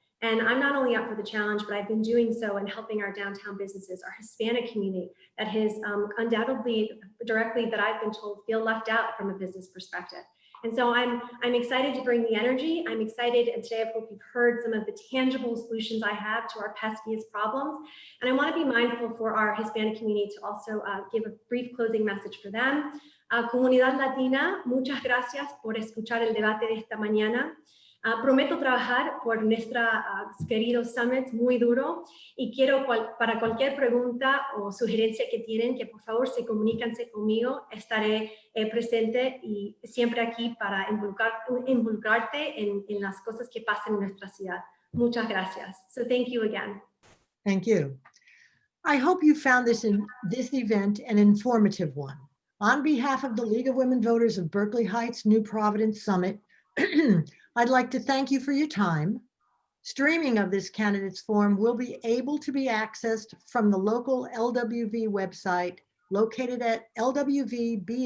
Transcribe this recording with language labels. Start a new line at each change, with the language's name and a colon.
English: And I'm not only up for the challenge, but I've been doing so in helping our downtown businesses, our Hispanic community that has undoubtedly, directly that I've been told, feel left out from a business perspective. And so I'm excited to bring the energy. I'm excited, and today I hope you've heard some of the tangible solutions I have to our peskiest problems. And I want to be mindful for our Hispanic community to also give a brief closing message for them.
Spanish: Comunidad Latina, muchas gracias por escuchar el debate de esta mañana. Prometo trabajar por nuestra querido Summit muy duro y quiero para cualquier pregunta o sugerencia que tienen, que por favor se comuníquense conmigo. Estaré presente y siempre aquí para involucrarte en las cosas que pasan en nuestra ciudad. Muchas gracias.
English: So thank you again. Thank you. I hope you found this event an informative one. On behalf of the League of Women Voters of Berkeley Heights, New Providence Summit, I'd like to thank you for your time. Streaming of this candidates forum will be able to be accessed from the local LWV website located at lwvbhnps.org.